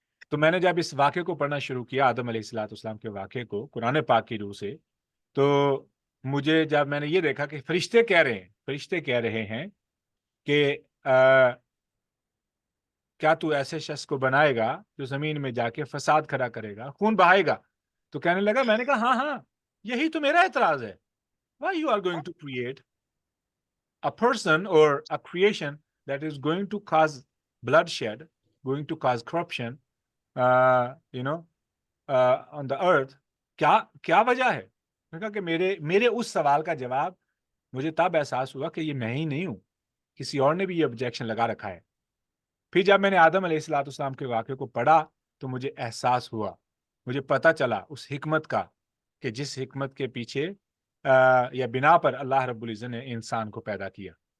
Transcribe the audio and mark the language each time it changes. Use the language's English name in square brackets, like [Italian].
[Urdu] تو میں نے جب اس واقعے کو پڑھنا شروع کیا، آدم علیہ الصلوۃ والسلام کے واقعے کو قرآن پاک کی روح سے، تو مجھے جب میں نے یہ دیکھا کہ فرشتے کہہ رہے ہیں کہ کیا تو ایسے شخص کو بنائے گا جو زمین میں جا کے فساد کھڑا کرے گا، خون بہائے گا. تو کہنے لگا، میں نے کہا ہاں ہاں، یہی تو میرا اعتراض ہے. [English] Why you are going to create a person or a creation that is going to cause bloodshed, going to cause corruption, you know, on the earth. [Urdu] کیا وجہ ہے. میں نے کہا کہ میرے اس سوال کا جواب مجھے تب احساس ہوا کہ یہ میں ہی نہیں ہوں، کسی اور نے بھی یہ آبجیکشن لگا رکھا ہے. پھر جب میں نے آدم علیہ الصلوۃ والسلام کے واقعے کو پڑھا تو مجھے احساس ہوا، مجھے پتہ چلا اس حکمت کا کہ جس حکمت کے پیچھے یا بنا پر اللہ رب العزت نے انسان کو پیدا کیا.